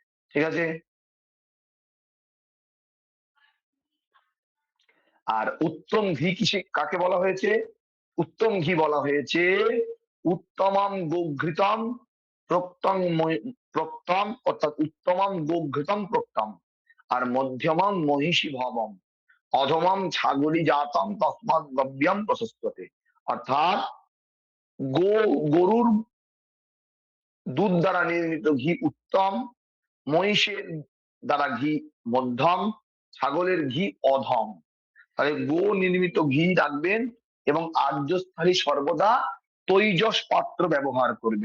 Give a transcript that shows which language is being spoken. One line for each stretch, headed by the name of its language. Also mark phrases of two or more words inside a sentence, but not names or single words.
Bangla: ঠিক আছে? আর উত্তম ঘি কিসে কাকে বলা হয়েছে? উত্তম ঘি বলা হয়েছে
Sanskrit: উত্তমম গোঘৃতম প্রক্তম,
Bangla: অর্থাৎ
Sanskrit: উত্তমম গোঘৃতম প্রক্তম,
Bangla: আর
Sanskrit: মধ্যমম মহিষী ভবম, অধমম ছাগলী জাতম তস্মাৎ গব্যম প্রশস্ততে।
Bangla: অর্থাৎ গরুর দুধ দ্বারা নির্মিত ঘি উত্তম, মহিষের দ্বারা ঘি মধ্যম, ছাগলের ঘি অধম। তাহলে গো নির্মিত ঘি রাখবেন এবং আর্যস্থালী সর্বদা তৈজস পাত্র ব্যবহার করবেন।